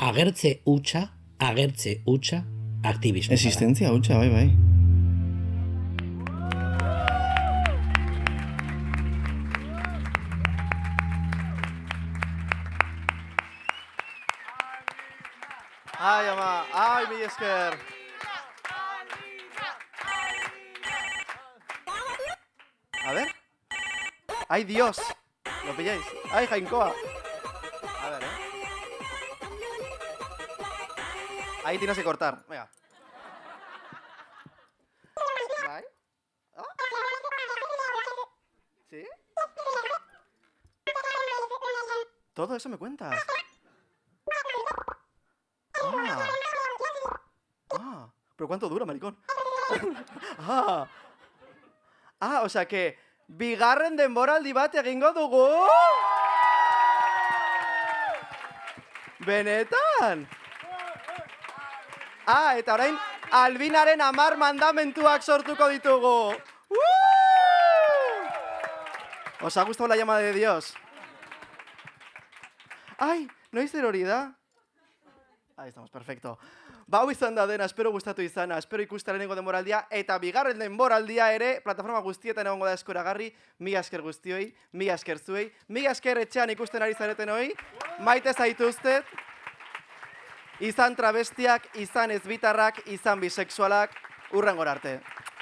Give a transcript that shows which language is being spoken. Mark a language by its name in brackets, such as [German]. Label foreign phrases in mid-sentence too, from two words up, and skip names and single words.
[Basque] Agertze hutsa, aktivismoa. Existentzia hutsa, bai. Ai, ama, ai, mi esker. [Spanish] A ver. Ay, Dios. ¿Lo pilláis? Ay, Jainkoa. A ver, Ahí tienes que cortar. Venga. Vai. ¿Ah? ¿Sí? Todo eso me cuentas. ¿Pero cuánto dura, maricón? O sea que [Basque] bigarren denboraldi bat egingo dugu? Benetan? Eta orain Albinaren 10 mandamentuak sortuko ditugu. [Spanish] ¿Os ha gustado la llamada de Dios? [Basque] Ai, noiz hori da? [Spanish] Ahí estamos, perfecto. [Basque] Hau izan da dena, espero gustatu izana, espero ikustea lehenengo denboraldia, eta bigarren denboraldia ere, plataforma guztietan egongo da eskuragarri, mila esker guztioi, mila esker zuei, mila esker etxean ikusten ari zareten hoi, maite zaituztet, izan travestiak, izan ezbitarrak, izan bisexualak, hurrengora arte.